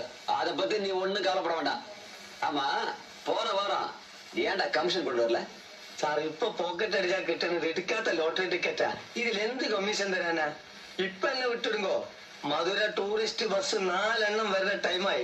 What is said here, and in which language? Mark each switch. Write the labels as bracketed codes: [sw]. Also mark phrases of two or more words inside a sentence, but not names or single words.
[ta] அத பத்தி நீ ஒண்ணும் கவலைப்பட வேண்டாம். ஆமா, போற வாரம் ஏன்டா கமிஷன் கொண்டு வரல? [ml] സാർ, ഇപ്പൊ പോക്കറ്റ് അടിച്ചാൽ കിട്ടുന്നത് എടുക്കാത്ത ലോട്ടറി ടിക്കറ്റാ. ഇതിൽ എന്ത് കമ്മീഷൻ തരാനാ? ഇപ്പൊ എന്നെ വിട്ടിടുങ്കോ. മധുര ടൂറിസ്റ്റ് ബസ് 4 എണ്ണം വരുന്ന ടൈമായി.